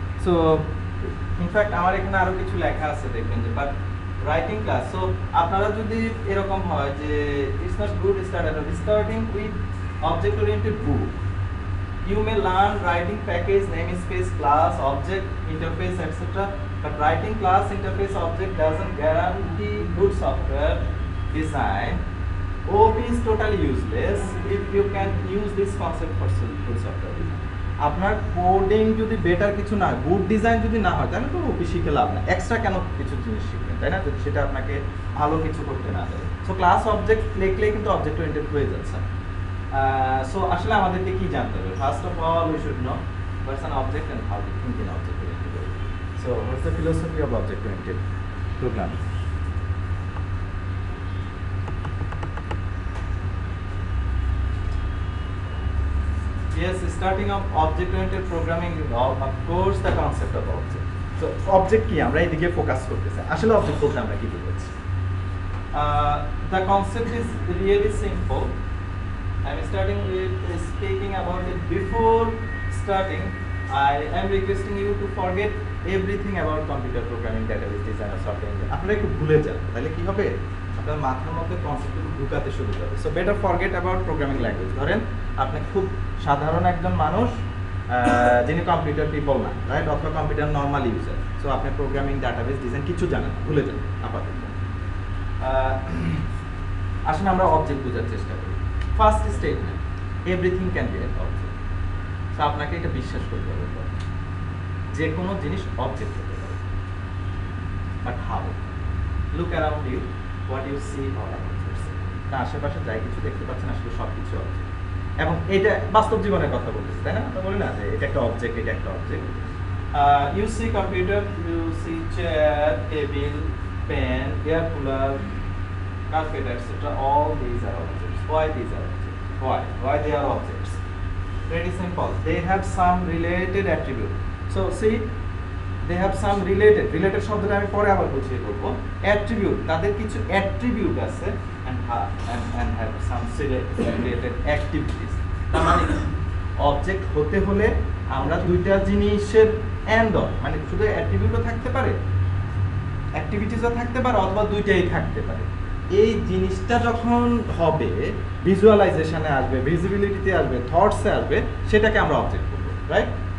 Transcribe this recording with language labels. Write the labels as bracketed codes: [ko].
[bn] So in fact আমার এখানে আরও কিছু লেখা আছে, দেখবেন যে বাট রাইটিং ক্লাস। [en] so [bn] আপনারা যদি এরকম হয় যে [en] It's not good starting with object oriented book, you may learn writing package, namespace, class, object, interface, etc. But writing class, interface, object doesn't guarantee good software design. OOP is totally useless if you can use this concept for good software design. [bn] আপনার coding যদি better কিছু না, good design যদি না হয়, তাহলে তো ওপি শিখে লাভ না। এক্সট্রা কেন কিছু জিনিস শিখবেন, তাই না? যদি সেটা আপনাকে ভালো কিছু করতে না দেয়। সো ক্লাস অবজেক্ট লিখলেই কিন্তু অবজেক্ট ওরিয়েন্টেড হয়ে যাচ্ছে। সো আসলে আমাদেরকে কি জানতে হবে? [en] First of all we should know what's an object and how to think in object oriented. So what's the philosophy of object oriented programming? Yes, starting of object-oriented programming, of course, the concept of object. [bn] So, object কি আমরা এদিকে focus করতেছি। আসলে object বলতে আমরা কি বুঝাচ্ছি? [en] The concept is really simple. I'm starting with speaking about it. Before starting, I am requesting you to forget everything about computer programming, database design, or software engineering. [bn] আপনারা একটু ভুলে যান, তাহলে কি হবে? আপনার মাথার মধ্যে কনসেপ্টগুলো ঢুকাতে শুরু করবে। [en] So better forget about programming language. [bn] ধরেন আপনি খুব সাধারণ একজন মানুষ, যিনি কম্পিউটার পিপল না, রাইট, অথবা কম্পিউটার নর্মাল ইউজার। সো আপনি প্রোগ্রামিং, ডাটাবেস ডিজাইন কিছু জানেন না, ভুলে যান আপাতত। আসলে আমরা অবজেক্ট বোঝার চেষ্টা করি। [en] First statement, everything can be an object. [bn] So আপনাকে এটা বিশ্বাস করতে হবে, যে কোনো জিনিস অবজেক্ট হতে পারে। [en] But how? Look around you, what you see all objects. [bn] তা আশেপাশে যাই কিছু দেখতে পাচ্ছেন আসলে সব কিছু অবজেক্ট। এবং এটা বাস্তব জীবনের কথা বলতেছি, তাই না? আমরা বলি না যে এটা একটা অবজেক্ট, এটা একটা object. [en] You see computer, you see chair, table, pen, air cooler, carpet, etc. All these are objects. Why these are objects? Why they are objects? Pretty simple. They have some related attribute. So see, they have some [bn] related শব্দটা আমি পরে আবার বুঝিয়ে বলবো। [en] Attribute, [bn] তাদের কিছু attribute আছে [en] and have some related activities. [bn] তার মানে অবজেক্ট হতে হলে আমরা দুইটা জিনিসের and মানে শুধু attribute-ও থাকতে পারে, activities-ও থাকতে পারে, অথবা দুইটাই থাকতে পারে। এই জিনিসটা যখন হবে, ভিজুয়ালাইজেশনে আসবে, ভিজিবিলিটিতে আসবে, থটসে আসবে, সেটাকে আমরা অবজেক্ট বলবো, রাইট?